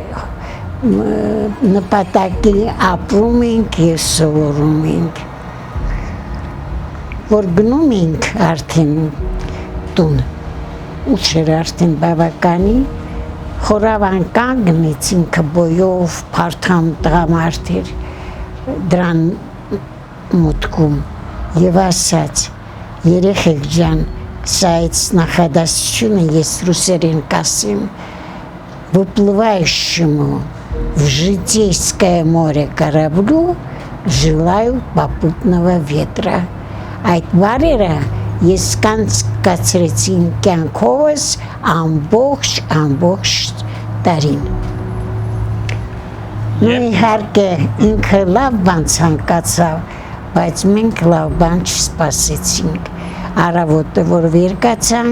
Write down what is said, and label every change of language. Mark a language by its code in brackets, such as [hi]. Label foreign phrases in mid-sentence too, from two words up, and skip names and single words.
[hy] նպատակի ապրում ենք և սովորում ենք։ Որ գնում ենք արդեն տուն, ուշ էր արդեն բավականի, Խորավան կանգնեց ինքը բոյով, փարթամ տղամարդ էր դրան մուտքում և ասաց. երեխեք ջան, սա այդ նախադասությունը ես ռուսերեն կասեմ, [ru] выплывающему в житейское море кораблю желаю попутного ветра։ [hy] Այդ բառերը ես կանցկացրեցին կյանքովս ամբողջ տարին։ Իհարկե ինքը լավ բան ցանկացավ, բայց մենք լավ բան չսպասեցինք։ Առավոտը որ վեր կացանք,